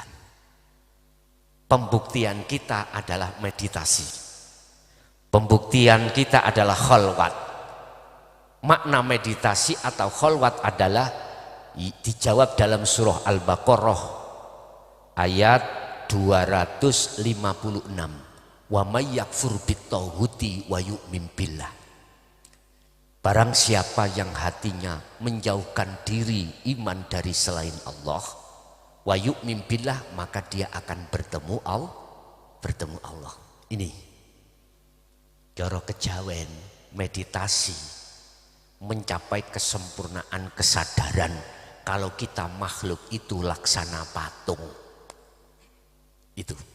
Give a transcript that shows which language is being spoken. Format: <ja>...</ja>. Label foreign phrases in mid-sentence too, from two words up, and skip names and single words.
<id>Pembuktian kita adalah meditasi. Pembuktian kita adalah khalwat. Makna meditasi atau khalwat adalah dijawab dalam surah Al-Baqarah ayat 256.</id> <ar>ومن يكفر بالطاغوت ويؤمن بالله.</ar> <id>Barang siapa yang hatinya menjauhkan diri iman dari selain Allah,</id> <ar>ويؤمن بالله,</ar> <id>maka dia akan bertemu Allah. Ini cara kejawen meditasi, mencapai kesempurnaan kesadaran kalau kita makhluk itu laksana patung. Itu.</id>